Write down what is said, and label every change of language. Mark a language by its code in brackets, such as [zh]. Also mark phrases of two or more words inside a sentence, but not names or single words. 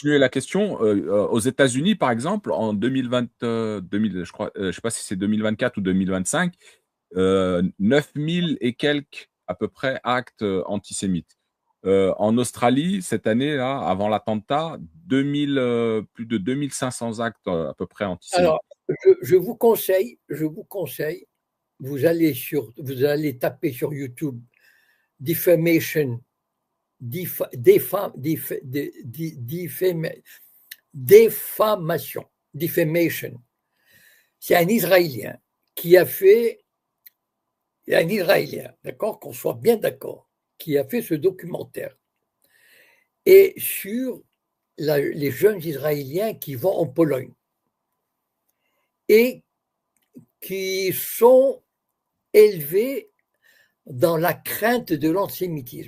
[fr] continuer la question, aux États-Unis, par exemple, en 2020, 2000, je crois, je sais pas si c'est 2024 ou 2025, 9 000 et quelques, à peu près, actes, antisémites. En Australie, cette année-là, avant l'attentat, 2000, plus de 2 500 actes, à peu près antisémites. Alors, je vous conseille, vous allez taper sur YouTube defamation, défa- défa- défa- dé- dé- défama- défamation, defamation. C'est un Israélien qui a fait, un Israélien, d'accord, qu'on soit bien d'accord, qui a fait ce documentaire. Et sur les jeunes Israéliens qui vont en Pologne et qui sont élevés dans la crainte de l'antisémitisme.